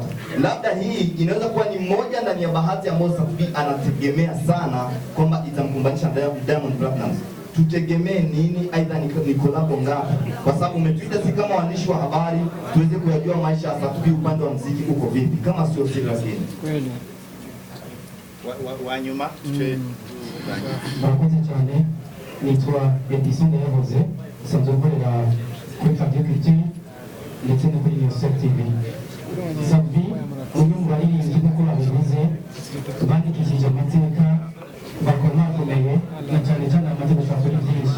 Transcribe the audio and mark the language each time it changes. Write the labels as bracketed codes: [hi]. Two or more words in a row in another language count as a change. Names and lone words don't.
[sw] Labda hii inaweza kuwa ni moja ndani ya bahati ambayo Satbi anategemea sana kwamba itamkumbanisha Diamond Platnumz. Tutegemee nini, aidha ni collab ngapi? Kwa sababu umetuita si kama waandishi wa habari tuweze kujua maisha ya Satbi upande wa muziki uko vipi, kama sio siri lakini kweli wa nyuma [rw] Murakoze cyane. Nitwa Edison Yahoze sanzwe gukorera kuri Radio Culture ndetse no kuri News TV. Satbi umwe mu baririmbyi nk'uko babivuze bandikishije amateka bakomakomeye na cyane cyane amateka ashobora kuri byinshi.